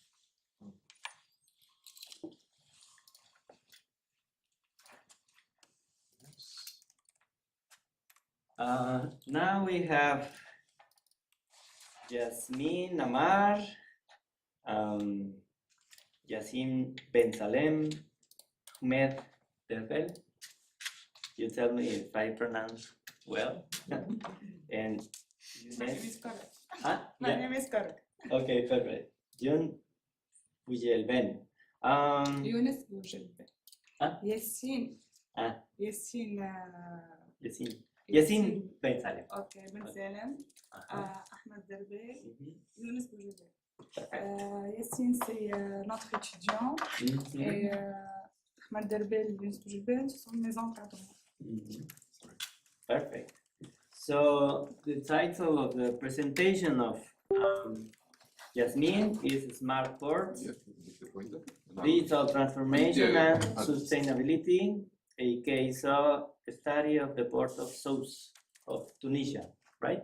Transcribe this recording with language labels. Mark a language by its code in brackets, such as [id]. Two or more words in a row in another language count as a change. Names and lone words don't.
[en] Now we have Yasmin Amar, Yassin Ben Salem, Mek-110-II. You tell me if I pronounce well. And My name is correct. Huh? My Yeah. name is correct. Okay, perfect. Jun Bujelben. Yunus Bujelben. Huh? Yassin. Ah. Yassin. Yassin Ben Salem. Okay, Ben Salem. Ahmed Derbel. Yunus Bujelben. [fr] Yassin, c'est notre étudiant. Et Ahmed Derbel, Yunus Bujelben, ce sont mes encadrants. [en] Perfect. So the title of the presentation of Yasmin is Smart Ports, Digital Transformation and Sustainability, a case study of the port of Sousse of Tunisia, right?